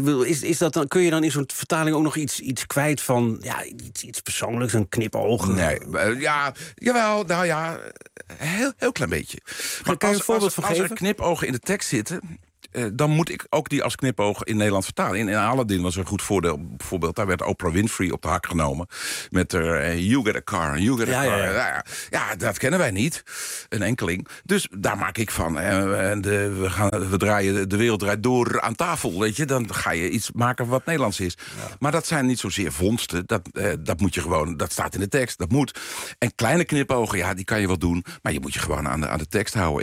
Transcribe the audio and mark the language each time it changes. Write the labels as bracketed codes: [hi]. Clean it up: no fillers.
[nl] Is dat dan, kun je dan in zo'n vertaling ook nog iets kwijt van ja, iets persoonlijks, een knipoog? Nee, ja, jawel, nou ja, heel klein beetje. Maar kan je een voorbeeld van geven? Als er knipogen in de tekst zitten, dan moet ik ook die als knipoog in Nederland vertalen. In Aladdin was er een goed voordeel. Bijvoorbeeld, daar werd Oprah Winfrey op de hak genomen. Met haar, [en] you get a car, you get a car. [nl] Ja. Ja, dat kennen wij niet. Een enkeling. Dus daar maak ik van. De wereld draait door aan tafel. Weet je? Dan ga je iets maken wat Nederlands is. Ja. Maar dat zijn niet zozeer vondsten. Dat moet je gewoon, dat staat in de tekst. Dat moet. En kleine knipogen, ja, die kan je wel doen. Maar je moet je gewoon aan de tekst houden.